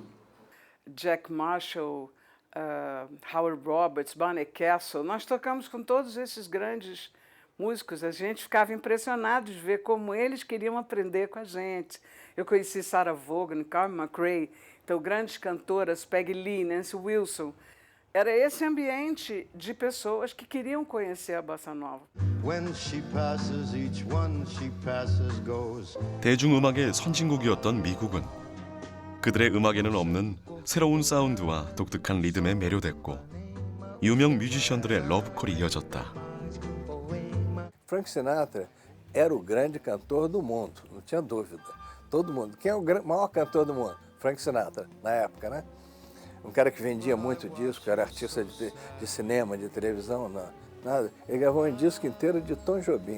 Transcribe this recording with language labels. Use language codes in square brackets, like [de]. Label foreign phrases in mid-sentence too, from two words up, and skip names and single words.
[pt] Jack Marshall, Howard Roberts, Barney Kessel, nós tocamos com todos esses grandes músicos, a gente ficava impressionado de ver como eles queriam aprender com a gente. Eu conheci Sarah Vaughan, Carmen McRae, então grandes cantoras, Peggy Lee, Nancy Wilson. Era esse ambiente de pessoas que queriam conhecer a Bossa Nova. [ko] 대중음악의 선진국이었던 미국은 그들의 음악에는 없는 새로운 사운드와 독특한 리듬에 매료됐고 유명 뮤지션들의 러브콜이 이어졌다. [pt] Frank Sinatra era o grande cantor do mundo, não tinha dúvida. Todo mundo. Quem é o maior cantor do mundo? Frank Sinatra, na época, né? Um cara que vendia muito disco, era artista de cinema, de televisão, nada. Ele gravou um disco inteiro de Tom Jobim.